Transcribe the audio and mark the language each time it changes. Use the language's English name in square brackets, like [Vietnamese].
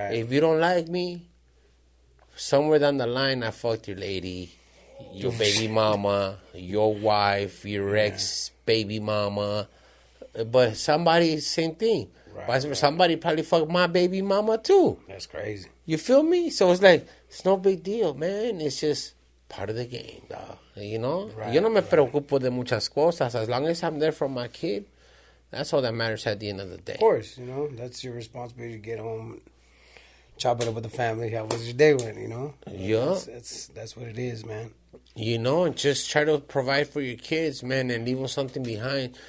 [English] If you don't like me, somewhere down the line, I fucked your lady, your baby mama, your wife, your ex baby mama, But somebody, same thing. Right. Somebody probably fuck my baby mama too. That's crazy. You feel me? So it's like, it's no big deal, man. It's just part of the game, dog. You know? [Spanish] Right, yo no me preocupo de muchas cosas. [English] As long as I'm there for my kid, that's all that matters at the end of the day. Of course, you know, that's your responsibility to get home, chop it up with the family. How was your day went, you know? Yeah. That's what it is, man. You know, and just try to provide for your kids, man, and leave them something behind.